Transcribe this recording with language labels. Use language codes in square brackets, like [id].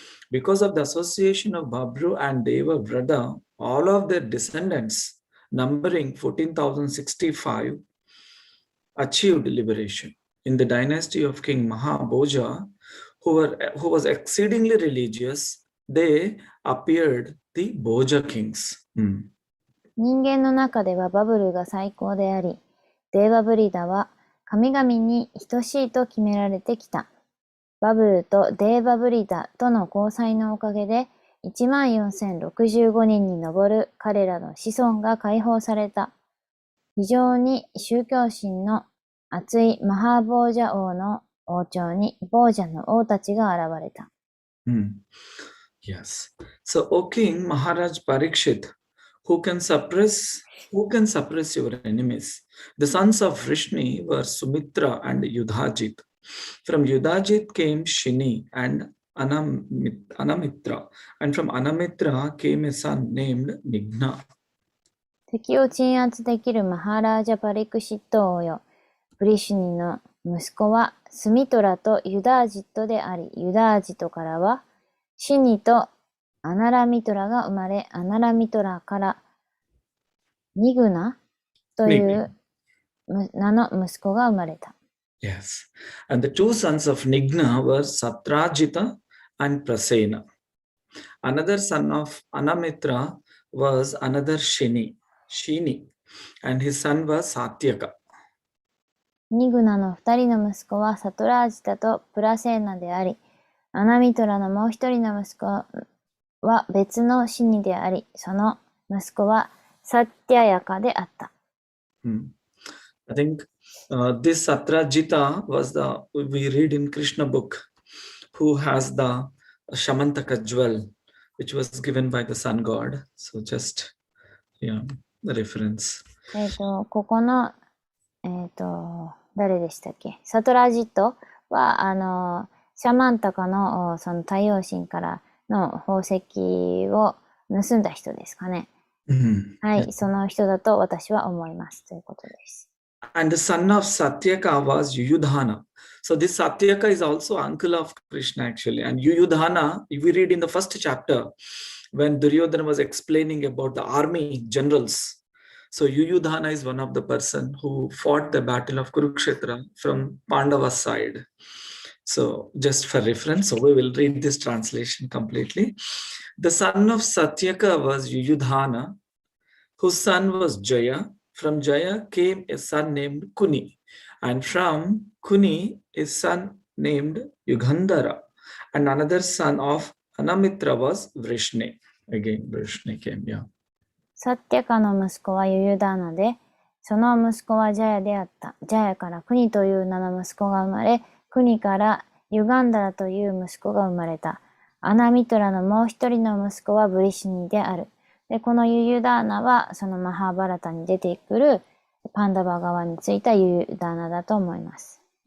[en] Because of the association of Babru and Deva Vrida, all of their descendants, numbering 14,065, achieved liberation. In the dynasty of King Mahabhoja, who was exceedingly religious, they appeared the Bhoja kings. [ja] 人間の中ではバブルが最高であり、デーバブリダは神々に等しいと決められてきた。バブルとデーバブリダとの交際のおかげで、14,065人に上る彼らの子孫が解放された。非常に宗教心の熱いマハーボージャ王の王朝にボージャの王たちが現れた。 [en] Yes. So, O King Maharaj Parikshit, who can suppress your enemies? The sons of Vrishni were Sumitra and Yudhajit. From Yudhajit came Shini and Anamitra, and from Anamitra came a son named Nigna. [ja] 敵を鎮圧できるマハラージャパリクシット王よ。ブリシュニの息子はスミトラとユダージットであり、ユダージットからはシニとアナラミトラが生まれ、アナラミトラからニグナという名の息子が生まれた。 [en] Yes. And the two sons of Nigna were Satrajita and Prasena. Another son of Anamitra was another Shini, and his son was Satyaka. [ja] ニグナの二人の息子はサトラージタとプラセーナであり、アナミトラのもう一人の息子は別のシニであり、その息子はサッティアヤカであった。 [en] I think this Satrajita was we read in Krishna book, who has the Shamantaka jewel, which was given by the sun god. So just, the reference. [ja] ここの、誰でしたっけ？サトラジットは、シャマンタカのその太陽神からの宝石を盗んだ人ですかね。はい、その人だと私は思いますということです。 [en] And the son of Satyaka was Yuyudhana. So this Satyaka is also uncle of Krishna actually. And Yuyudhana, if we read in the first chapter, when Duryodhana was explaining about the army generals, so Yuyudhana is one of the person who fought the battle of Kurukshetra from Pandava's side. So just for reference, so we will read this translation completely. The son of Satyaka was Yuyudhana, whose son was Jaya. From Jaya came a son named Kuni, and from Kuni a son named Yugandhara, and another son of Anamitra was Vrishni. Again, Vrishni came, yeah. [ja] サッティカの息子はユユダーナで、その息子はジャヤであった。ジャヤからクニという名の息子が生まれ、クニからユガンダラという息子が生まれた。アナミトラのもう一人の息子はブリシニである。で、このユユダーナはそのマハーバラタに出てくるパンダバ側についたユユダーナだと思います。